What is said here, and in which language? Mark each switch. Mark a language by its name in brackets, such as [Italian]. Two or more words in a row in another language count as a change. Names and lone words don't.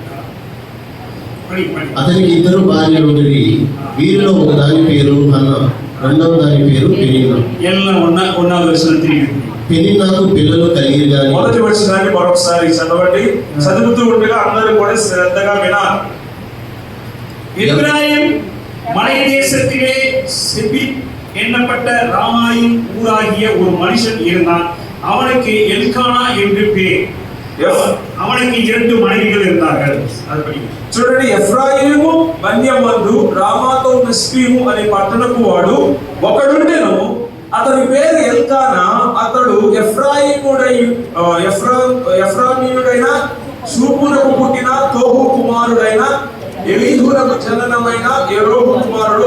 [Telugu] అతనికి 2 భార్యలుండిరి. వీరిలో ఒక దాని పేరు హన్నా, రెండవ దాని పేరు పెనిన్నా. పెనిన్నాకు పిల్లలు కలిగిరి గాని. మొదటి వచనాన్ని మరొకసారి చదవండి. చదువుతూ ఉండగా అందరూ కూడా శ్రద్ధగా వినాలి. [Tamil] எப்ராயிம் மலை தேசத்திலே செபித் என்னப்பட்ட ராமாயின் ஊராகிய ஒரு மனுஷன் இருந்தான். அவனுக்கு எல்கானா என்று பேர். அவனுக்கு 2 மனைவிகள் இருந்தார்கள். [Telugu] చూడండి, ఎఫ్రాయిము మన్యమందు రామాతో మిస్పీము అనే పట్టణపు వాడు ఒకడుండెను. అతని పేరు ఎల్కానా. అతడు ఎఫ్రాయిముడైన సూపునకు పుట్టిన తోహు కుమారుడైన ఎలీహునకు జననమైన యెరోహు కుమారుడు.